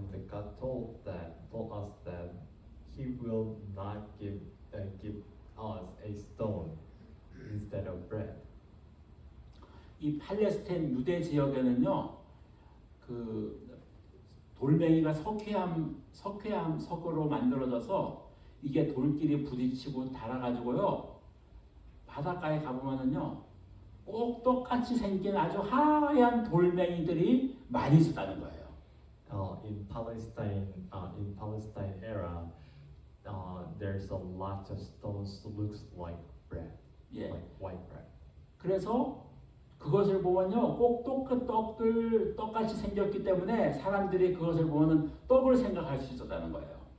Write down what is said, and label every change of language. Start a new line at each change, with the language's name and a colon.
English: God told us that He will not give us a stone instead of bread.
Korean: 이 팔레스타인 유대 지역에는요, 그 돌멩이가 석회암석으로 만들어져서 이게 돌끼리 부딪히고 닳아가지고요, 바닷가에 가보면은요, 꼭 똑같이 생긴 아주 하얀 돌멩이들이 많이 있었다는 거예요.
English: In Palestine era, there's a lot of stones looks like bread,
Korean: 예.
English: like white bread.
Korean: 그래서 그것을 보면요, 꼭 떡같이 생겼기 때문에 사람들이 그것을 보면 떡을 생각할 수 있었다는 거예요.